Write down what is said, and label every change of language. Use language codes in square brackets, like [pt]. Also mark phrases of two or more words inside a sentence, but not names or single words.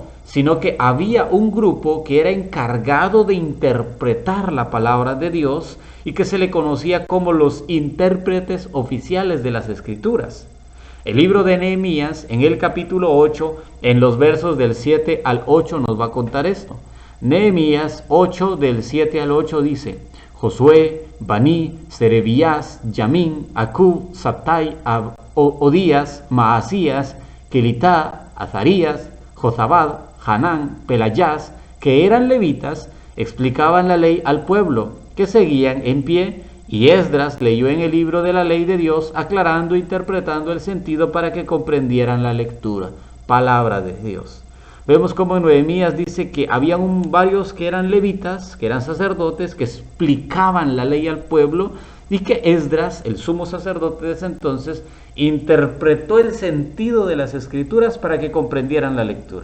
[es] Sino que había un grupo que era encargado de interpretar la palabra de Dios y que se le conocía como los intérpretes oficiales de las Escrituras. El libro de Nehemías, en el capítulo 8, en los versos del 7 al 8, nos va a contar esto. Nehemías 8, del 7 al 8 dice: Josué, Baní, Serebías, Yamín, Acub, Sabtai, Odías, Maasías, Kelitá, Azarías, Jozabad, Hanán, Pelayás, que eran levitas, explicaban la ley al pueblo, que seguían en pie. Y Esdras leyó en el libro de la ley de Dios, aclarando e interpretando el sentido para que comprendieran la lectura. Palabra de Dios. Vemos como en Nehemías dice que habían varios que eran levitas, que eran sacerdotes, que explicaban la ley al pueblo, y que Esdras, el sumo sacerdote de ese entonces, interpretó el sentido de las Escrituras para que comprendieran la lectura.